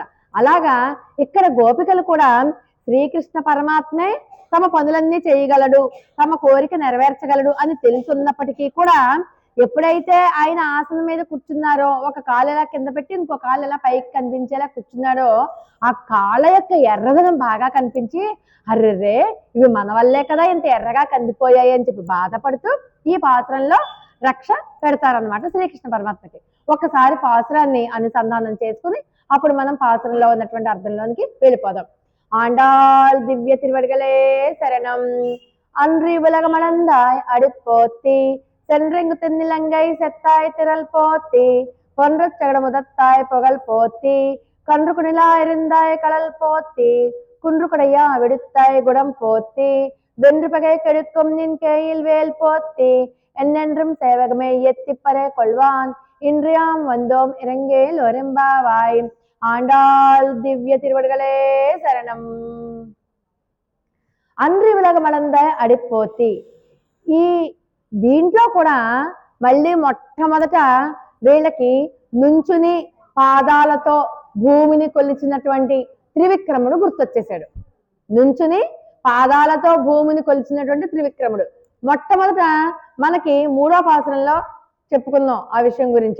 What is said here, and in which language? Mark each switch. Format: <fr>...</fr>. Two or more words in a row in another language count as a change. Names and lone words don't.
<te>అలాగా ఇక్కడ గోపికలు కూడా శ్రీకృష్ణ పరమాత్మే తమ పనులన్నీ చేయగలడు, తమ కోరిక నెరవేర్చగలడు అని తెలుసున్నప్పటికీ కూడా ఎప్పుడైతే ఆయన ఆసనం మీద కూర్చున్నారో, ఒక కాలు ఎలా కింద పెట్టి ఇంకో కాలు ఎలా పైకి కనిపించేలా కూర్చున్నాడో, ఆ కాళ్ళ యొక్క ఎర్రదనం బాగా కనిపించి అర్రెర్రే ఇవి మన వల్లే కదా ఇంత ఎర్రగా కందిపోయాయి అని చెప్పి బాధపడుతూ ఈ పాత్రల్లో రక్ష పెడతారనమాట శ్రీకృష్ణ పరమాత్మకి. ఒక్కసారి పాసురాన్ని అనుసంధానం చేసుకుని అప్పుడు మనం పాసురంలో ఉన్నటువంటి అర్థంలోనికి వెళ్ళిపోదాం.</te> <ta>ஆண்டாள் திவ்ய திருவடிகளே சரணம், அன்றி உலகமளந்தாய் அடுப்போத்தி சென்றெங்கு தென்னிலங்கை செத்தாய் திரள் போத்தி பொன்றச் சகடமுதத்தாய் புகழ் போத்தி கன்று குணிலாயிருந்தாய் கடல் போத்தி குன்று குடையா விடுத்தாய் குடம் போத்தி வென்று பகை கெடுக்கும் நின் கையில் வேல் போத்தி என்னென்றும் சேவகமே எத்திப்பறை கொள்வான் இன்றியாம் வந்தோம் இறங்கேல் ஒரெம்பாவாய். ஆண்டாள் திவ்ய திருவடிகளே சரணம். அன்றி உலகமளந்த அடிபோற்றி.</ta> <te>ఈ దీంట్లో కూడా మళ్ళీ మొట్టమొదట వీళ్ళకి నుంచుని పాదాలతో భూమిని కొలిచినటువంటి త్రివిక్రముడు గుర్తొచ్చేసాడు. నుంచుని పాదాలతో భూమిని కొలిచినటువంటి త్రివిక్రముడు మొట్టమొదట మనకి 3వ పాసురంలో చెప్పుకున్నాం ఆ విషయం గురించి.</te>